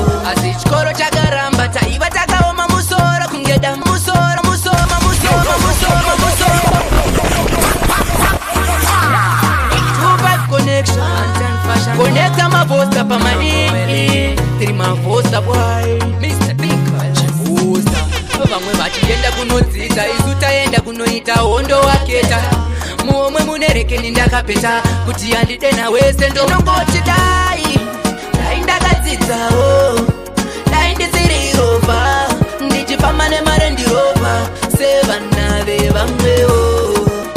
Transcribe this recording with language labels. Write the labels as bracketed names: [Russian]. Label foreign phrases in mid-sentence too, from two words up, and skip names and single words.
[Shona] Asi chikoro chakaramba, taiva takaoma musoro, kunge damu musoro, musoma, musoma, musoma, musoma. [English] Two five connection, [Shona] connecta mavosta pamanini, [English] three mavosta boy, Mr. Big Mavosta. [Shona] Vamwe vachienda kunodzidza, isu taenda kunoita hondo waketa. Muomwe mune rekeni ndakapeta, kuti handide nawese ndongoti dai. Dai ndakadzidzawo, dai ndisiri ropa, ndichifamba neMarandi Rover, sevana vevamwewo.